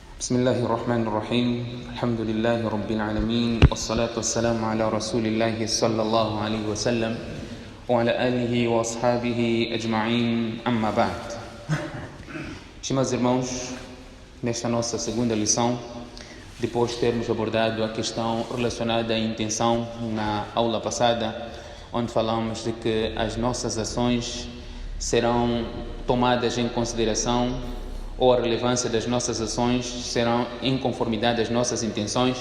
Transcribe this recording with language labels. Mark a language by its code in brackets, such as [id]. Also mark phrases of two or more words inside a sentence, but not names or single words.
[ar] بسم الله الرحمن الرحيم الحمد لله رب العالمين والصلاة والسلام على رسول الله صلى الله عليه وسلم وعلى آله وأصحابه أجمعين أما بعد. [pt] Meus irmãos, nesta nossa segunda lição, depois de termos abordado a questão relacionada à intenção na aula passada, onde falamos de que as nossas ações serão tomadas em consideração, ou a relevância das nossas ações serão em conformidade às nossas intenções.